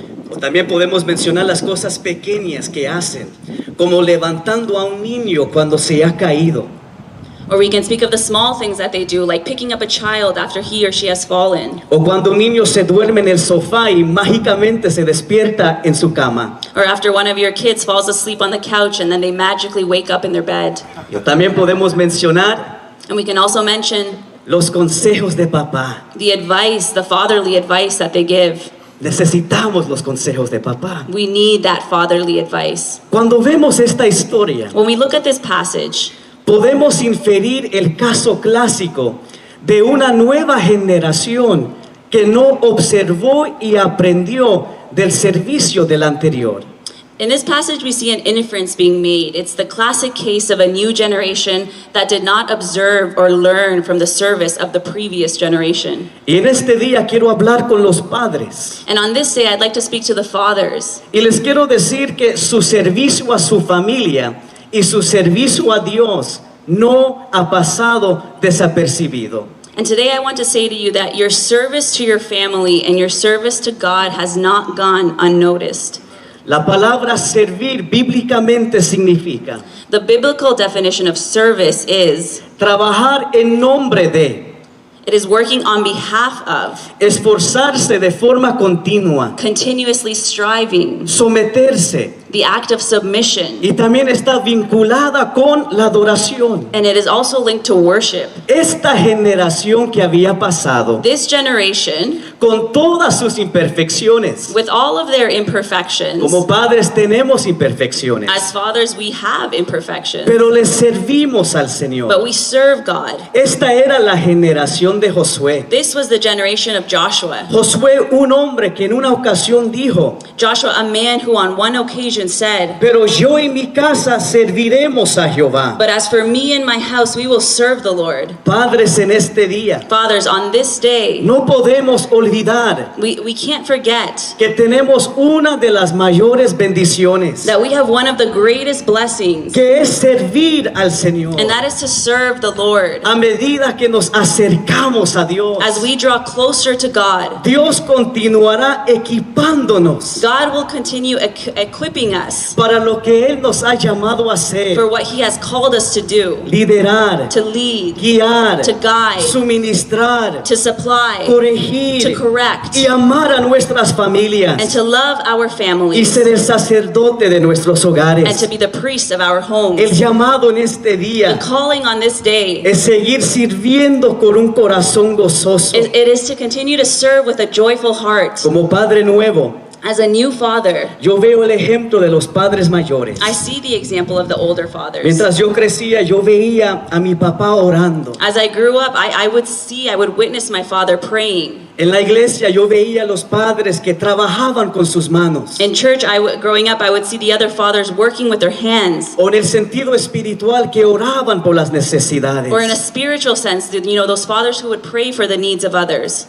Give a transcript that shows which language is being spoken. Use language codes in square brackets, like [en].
[es] O también podemos mencionar las cosas pequeñas que hacen, como levantando a un niño cuando se ha caído. [en] Or we can speak of the small things that they do, like picking up a child after he or she has fallen. [es] O cuando un niño se duerme en el sofá y mágicamente se despierta en su cama. [en] Or after one of your kids falls asleep on the couch and then they magically wake up in their bed. [es] Y también podemos mencionar [en] And we can also mention [es] los consejos de papá. [en] the advice, the fatherly advice that they give. [es] Necesitamos los consejos de papá. [en] We need that fatherly advice. [es] Cuando vemos esta historia, [en] When we look at this passage, [es] podemos inferir el caso clásico de una nueva generación que no observó y aprendió del servicio del anterior. [en] in this passage we see an inference being made. It's the classic case of a new generation that did not observe or learn from the service of the previous generation. [es] Y en este día quiero hablar con los padres. [en] And on this day, I'd like to speak to the fathers. [es] Y les quiero decir que su servicio a su familia y su servicio a Dios no ha pasado desapercibido. [en] And today I want to say to you that your service to your family and your service to God has not gone unnoticed. [es] La palabra servir bíblicamente significa [en] The biblical definition of service is [es] trabajar en nombre de, [en] it is working on behalf of, [es] esforzarse de forma continua, [en] continuously striving, [es] someterse, [en] the act of submission. [es] y también está vinculada con la adoración. [en] And it is also linked to worship. [es] Esta generación que había pasado, [en] This generation, [es] con todas sus imperfecciones, [en] with all of their imperfections, [es] como padres tenemos imperfecciones, [en] as fathers we have imperfections, [es] pero le servimos al [en] but [es] Señor. [en] we serve God. [es] Esta era la generación de Josué. [en] This was the generation of Joshua. [es] Josué, un hombre que en una ocasión dijo: [en] Joshua, a man who on one occasion said, [es] pero yo y mi casa serviremos a Jehová. [en] "But as for me and my house, we will serve the Lord." [es] Padres, en este día, [en] Fathers, on this day, [es] no podemos olvidar [en] we can't forget [es] que tenemos una de las mayores bendiciones, [en] that we have one of the greatest blessings, [es] que es servir al Señor. [en] and that is to serve the Lord. [es] A medida que nos acercamos a Dios, [en] As we draw closer to God, [es] Dios continuará equipándonos [en] God will continue equipping equipping us [es] para lo que Él nos ha llamado a hacer, [en] for what He has called us to do, [es] liderar, [en] to lead, [es] guiar, [en] to guide, [es] suministrar, [en] to supply, [es] corregir [en] to correct, [es] y amar a nuestras familias [en] and to love our [es] y [en] families, [es] ser el sacerdote de nuestros [en] and [es] hogares. [en] to be the priest of our homes. [es] El llamado en este día [en] The calling on this day, [es] es seguir sirviendo con un corazón gozoso. [en] it is to continue to serve with a joyful heart. [es] Como padre nuevo, [en] As a new father, [es] yo veo el ejemplo de los padres mayores. [en] I see the example of the older fathers. [es] Mientras yo crecía, yo veía a mi papá orando. [en] As I grew up, I would witness my father praying. [es] En la iglesia yo veía a los padres que trabajaban con sus manos. [en] In church, growing up, I would see the other fathers working with their hands. [es] O en el sentido espiritual que oraban por las necesidades. [en] Or in a spiritual sense, those fathers who would pray for the needs of others.